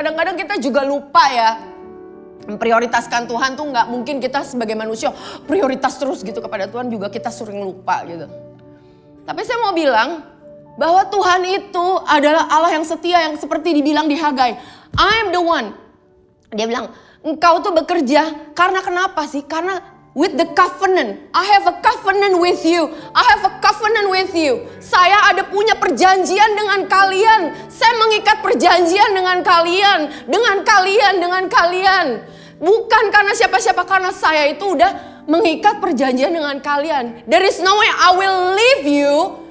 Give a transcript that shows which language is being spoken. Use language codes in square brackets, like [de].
[id] Kadang-kadang kita juga lupa ya. Memprioritaskan Tuhan tuh gak mungkin kita sebagai manusia prioritas terus gitu kepada Tuhan, juga kita sering lupa gitu. Tapi saya mau bilang bahwa Tuhan itu adalah Allah yang setia, yang seperti dibilang di Hagai. [en] I am the one. [id] Dia bilang, engkau tuh bekerja karena kenapa sih? Karena [en] with the covenant. I have a covenant with you. I have a covenant with you. [id] Saya ada punya perjanjian dengan kalian. Saya mengikat perjanjian dengan kalian. Dengan kalian. Bukan karena siapa-siapa. Karena saya itu udah mengikat perjanjian dengan kalian. [en] There is no way I will leave you.